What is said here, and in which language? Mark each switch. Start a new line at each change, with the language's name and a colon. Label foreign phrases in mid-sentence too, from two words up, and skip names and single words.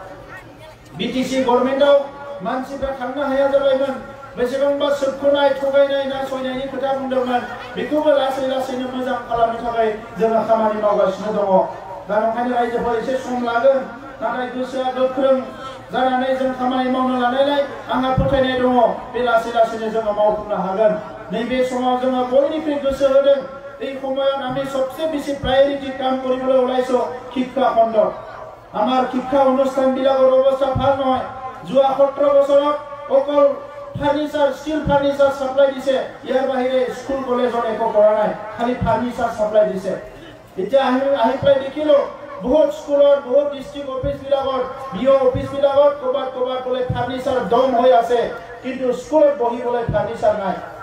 Bodo: बिटिसि गभर्नमेन्टआव मानसिफ्रा थांनो हाया जाबायमोन बेसेबांबा सोबख'नाय थगायनाय नासयनायनि खोथा बुंदोंमोन बेखौबो लासै लासैनो मोजां खालामनो थाखाय जोङो खामानि मावगासिनो दङ दा नंखायनो रायजोफोर एसे सम लागोन नाथाय गोसोआ गोख्रों जानानै जों खामानि मावनो लानायलाय आंहा फोथायनाय दङ बे लासै लासैनो जोङो मावफुंनो हागोन नैबे समाव जोङो बयनिख्रुइ गोसो होदों
Assamese: এই সময়ত আমি সবচেয়ে বেশি প্ৰায়োৰিটি কাম কৰিবলৈ ওলাইছো শিক্ষা খণ্ডত আমাৰ শিক্ষা অনুষ্ঠানবিলাকৰ অৱস্থা ভাল নহয় যোৱা 17 বছৰত অকল ফাৰ্নিচাৰ
English: steel furniture
Assamese: সাপ্লাই দিছে ইয়াৰ বাহিৰে স্কুল কলেজত একো কৰা নাই খালি
English: furniture supply
Assamese: দিছে এতিয়া আহি প্ৰায় দেখিলো বহুত স্কুলত বহুত
English: district office
Assamese: বিও অফিসবিলাকত ক'বাত ক'লে ফাৰ্নিচাৰ দম হৈ আছে কিন্তু স্কুলত বহিবলৈ ফাৰ্নিচাৰ নাই